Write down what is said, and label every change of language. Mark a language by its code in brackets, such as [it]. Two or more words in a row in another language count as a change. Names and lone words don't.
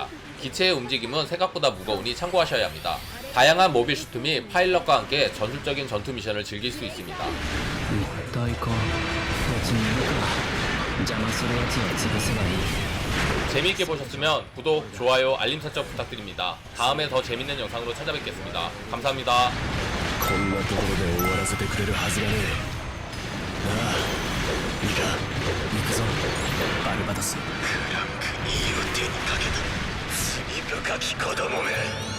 [ko] 기체의 움직임은 생각보다 무거우니 참고하셔야 합니다. 다양한 모빌 슈트 및 파일럿과 함께 전술적인 전투 미션을 즐길 수 있습니다. 재미있게 보셨으면 구독, 좋아요, 알림 설정 부탁드립니다. 다음에 더 재밌는 영상으로 찾아뵙겠습니다. 감사합니다. [ja] こんなところで終わらせてくれるはずがねえ。なあ、いいか、行くぞ、バルバトス。クランク2を手にかけた罪深き子供め。